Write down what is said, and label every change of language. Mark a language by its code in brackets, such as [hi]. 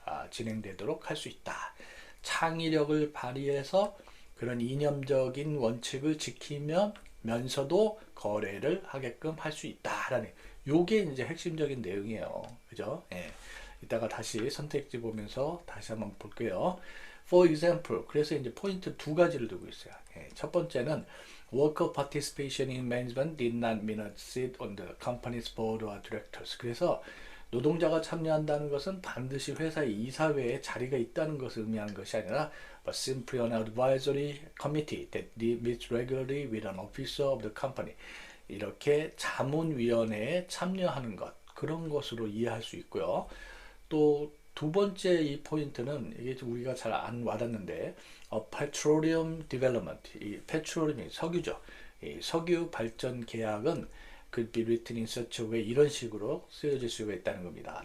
[ko] 진행되도록 할 수 있다. 창의력을 발휘해서 그런 이념적인 원칙을 지키면서도 거래를 하게끔 할 수 있다라는 요게 이제 핵심적인 내용이에요. 그죠? 예. 이따가 다시 선택지 보면서 다시 한번 볼게요. [en] For example, [ko] 그래서 이제 포인트 두 가지를 두고 있어요. 예. 첫 번째는 [en] Worker participation in management did not mean a seat on the company's board or directors. [ko] 그래서 노동자가 참여한다는 것은 반드시 회사의 이사회에 자리가 있다는 것을 의미하는 것이 아니라 [en] but simply an advisory committee that meets regularly with an officer of the company. [ko] 이렇게 자문위원회에 참여하는 것, 그런 것으로 이해할 수 있고요. 또 두 번째 이 포인트는 이게 우리가 잘 안 와닿는데 petroleum development, 이 petroleum이 석유죠. 이 석유 발전 계약은 [en] could be written in such a way, [ko] 이런 식으로 쓰여질 수가 있다는 겁니다.